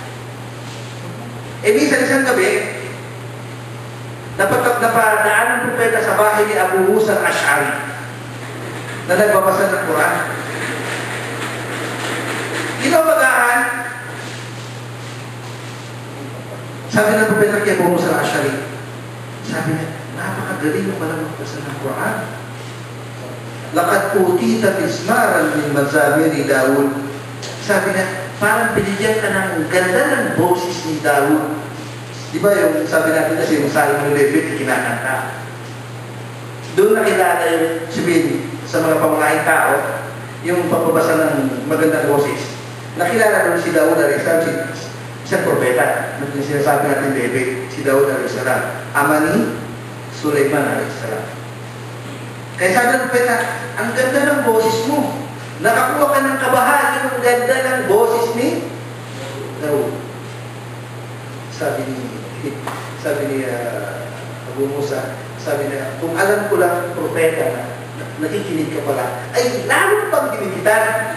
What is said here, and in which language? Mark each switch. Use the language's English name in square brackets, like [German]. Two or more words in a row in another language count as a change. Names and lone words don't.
[Filipino] Minsan isang gabi, napadaan ng Propeta sa bahay ni Abu Musa al-Ash'ari na nagbabasa ng Quran. Kinabagaan, sabi ng Propeta kay Abu Musa al-Ash'ari, sabi niya, napakagaling mo pala magbasa ng Quran. [Arabic] Laqad utita tismaran min mazamiri Daud. [Filipino] Sabi niya, parang binigyan ka ng ganda ng boses ni Daud. Di ba yung sabi natin kasi yung Salmo ng David, kinakanta. Doon nakilala yung sabihin sa mga pamangahing tao, yung pagbabasa ng magandang boses. Nakilala doon si Daud alayhi isang propeta. Yung sinasabi natin David, si Daud alayhi ama ni Sulaiman alayhi. Kaya sabi ng propeta, ang ganda ng boses mo. Nakakuha ka ng kabahagi ng ganda ng boses ni Daud. Sabi ni Abu Musa, sabi niya, kung alam ko lang propeta na nakikinig ka pala, ay lalo pang kinikitan.